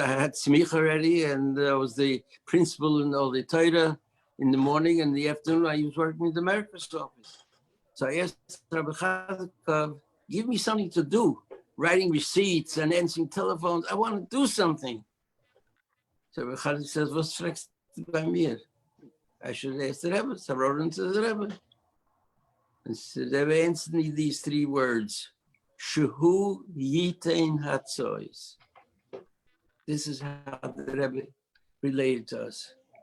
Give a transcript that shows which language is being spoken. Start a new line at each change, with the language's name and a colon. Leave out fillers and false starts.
English: I had smicha already, and I was the principal in all the Torah in the morning, and in the afternoon I was working in the Merkos office. So I asked Rabbi Chazakov, give me something to do, writing receipts and answering telephones. I want to do something.
Yiddish: So Rabbi Chazakov says, "Was fragst du bei mir?"
English: I should ask the Rebbe. So I wrote into the Rebbe. And the Rebbe answered me these three words:
Hebrew: Shehu Yitain Hatzois.
English: This is how the Rebbe related to us.